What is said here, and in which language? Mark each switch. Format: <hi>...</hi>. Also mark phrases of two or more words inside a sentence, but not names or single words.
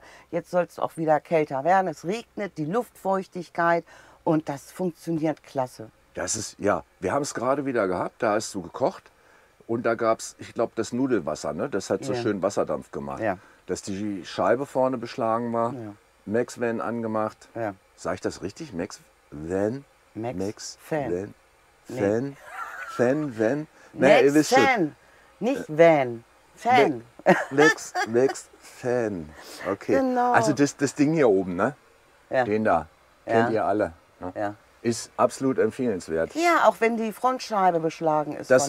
<de>Jetzt soll es auch wieder kälter werden. Es regnet, die Luftfeuchtigkeit und das funktioniert klasse. Das ist, ja, wir haben es gerade wieder gehabt, da hast du gekocht und da gab es, ich glaube, das Nudelwasser, ne? Das hat so Ja. schön Wasserdampf gemacht. Ja. Dass die Scheibe vorne beschlagen war, Ja. Max Van angemacht. Ja. Sag ich das richtig? Max Van? Max Van. Van? Nee. Van? Van? Naja, ihr wisst schon. Fan, nicht Van. Fan. Max Fan. Okay. Genau. Also das Ding hier oben, ne? Ja. Den da. Ja. Kennt ihr alle. Ne? Ja. Ist absolut empfehlenswert. Ja, auch wenn die Frontscheibe beschlagen ist. Das</de>